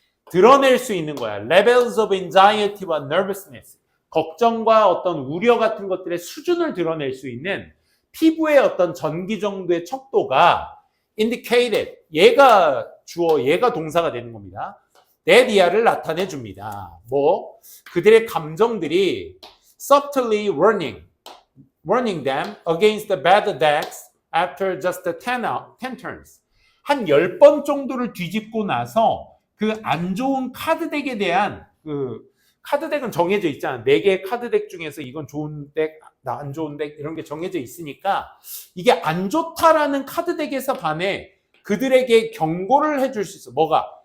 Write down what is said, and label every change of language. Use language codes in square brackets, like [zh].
[ko] 드러낼 수 있는 거야. Levels of anxiety 와 nervousness. 걱정과 어떤 우려 같은 것들의 수준을 드러낼 수 있는 피부의 어떤 전기 정도의 척도가 indicated. 얘가 주어, 얘가 동사가 되는 겁니다. that 나타내 줍니다. [en] 뭐 그들의 감정들이 subtly warning them against the bad decks after just 10 turns. [ko] 한 10번 정도를 뒤집고 나서 그 안 좋은 카드덱에 대한 그 카드덱은 정해져 있잖아. 4개의 카드덱 중에서 이건 좋은 덱, 나 안 좋은 덱 이런 게 정해져 있으니까 이게 안 좋다라는 카드덱에서 반해 그들에게 경고를 해줄 수 있어. 뭐가?